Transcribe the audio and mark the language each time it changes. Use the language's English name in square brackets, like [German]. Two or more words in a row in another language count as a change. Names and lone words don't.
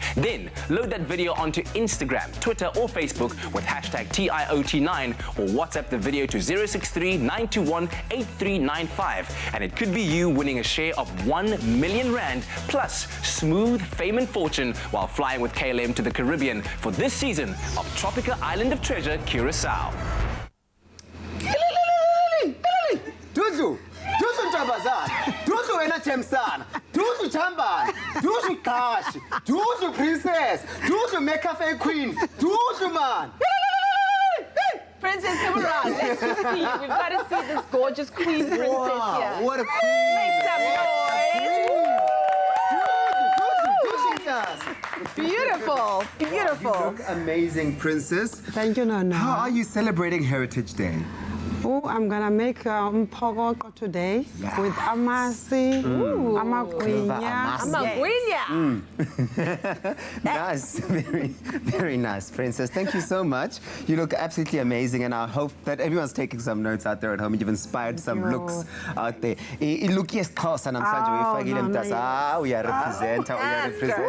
[English] Then load that video onto Instagram, Twitter, or Facebook with hashtag TIOT9 or WhatsApp the video to 063-921-8395. And it could be you winning a share of 1 million rand plus smooth fame and fortune while flying with KLM to the Caribbean for this season of Tropica Island of Treasure Curacao. Duzu Ntabazana, Duzu wena Temsana, Duzu Chambana, Duzu Kashi, Duzu Princess, Duzu Mekafe Queen, Duzu man. Princess, come around. Let's just see you. We've got to see this gorgeous queen princess here. What a queen. Make some noise. Beautiful, beautiful. You look amazing, Princess. Thank you, Nana. How are you celebrating Heritage Day? Oh, I'm gonna make mpokoko today with amasi, amagwinya. Nice, very nice, Princess. Thank you so much. You look absolutely amazing, and I hope that everyone's taking some notes out there at home. You've inspired some looks out there. Look, yes, we are representer.